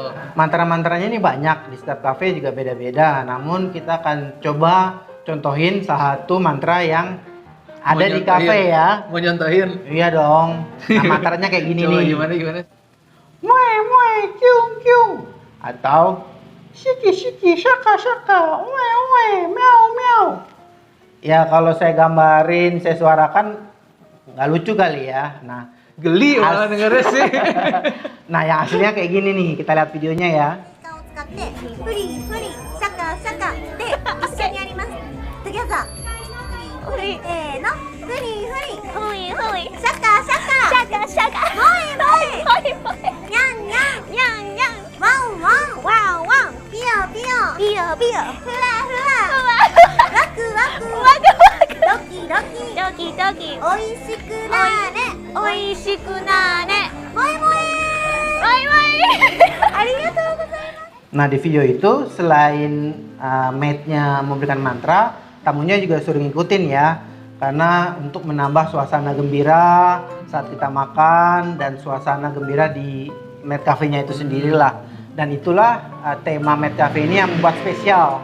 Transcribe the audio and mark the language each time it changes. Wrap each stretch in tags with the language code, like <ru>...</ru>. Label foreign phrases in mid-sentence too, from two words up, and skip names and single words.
<id>Mantra-mantranya ini banyak, di setiap cafe juga beda-beda. Namun kita akan coba contohin salah satu mantra yang ada di kafe ya. Mau nyontohin? Iya dong. Nah, mantranya kayak gini Coba nih. Gimana? Mue mue kyung kyung. Atau shiki shiki shaka shaka. Mue mue meow meow. Ya kalau saya gambarin, saya suarakan nggak lucu kali ya. Nah, geli malah dengernya sih. Nah, yang aslinya kayak gini nih. Kita lihat videonya ya.</id> <ja>使ってフリフリシャカシャカで一緒にやります。トゥギャザー。フリせーの。フリフリフリフリシャカシャカシャカシャカ。モイモイモイモイ。ニャンニャンニャンニャン。ワンワンワンワン。ピヨピヨピヨピヨ。フラフラ。ワクワクワクワク。ドキドキドキドキ。おいしくなーれおいしくなーれ。モイモイモイモイ。ありがとうございます。</ja> <id>Nah di video itu selain maid-nya memberikan mantra, tamunya juga suruh ngikutin ya. Karena untuk menambah suasana gembira saat kita makan dan suasana gembira di Made Cafe-nya itu sendirilah. Dan itulah tema Made Cafe ini yang membuat spesial.</id>